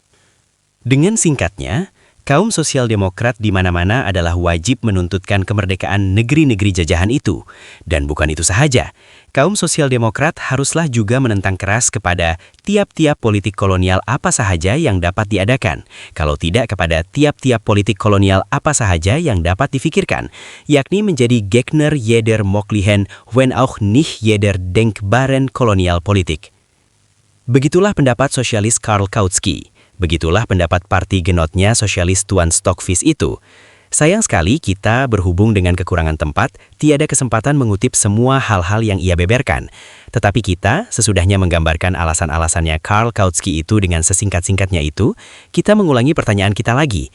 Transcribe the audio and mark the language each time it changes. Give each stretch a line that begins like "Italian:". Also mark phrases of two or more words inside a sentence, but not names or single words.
Indonesian: Dengan singkatnya, kaum sosial demokrat di mana-mana adalah wajib menuntutkan kemerdekaan negeri-negeri jajahan itu. Dan bukan itu sahaja, kaum sosial demokrat haruslah juga menentang keras kepada tiap-tiap politik kolonial apa sahaja yang dapat diadakan, kalau tidak kepada tiap-tiap politik kolonial apa sahaja yang dapat difikirkan, yakni menjadi
German: Gegner jeder möglichen, wenn auch nicht jeder denkbaren kolonial politik.
Indonesian: Begitulah pendapat sosialis Karl Kautsky. Begitulah pendapat parti genotnya sosialis Tuan Stockfish itu. Sayang sekali kita berhubung dengan kekurangan tempat, tiada kesempatan mengutip semua hal-hal yang ia beberkan. Tetapi kita, sesudahnya menggambarkan alasan-alasannya Karl Kautsky itu dengan sesingkat-singkatnya itu, kita mengulangi pertanyaan kita lagi.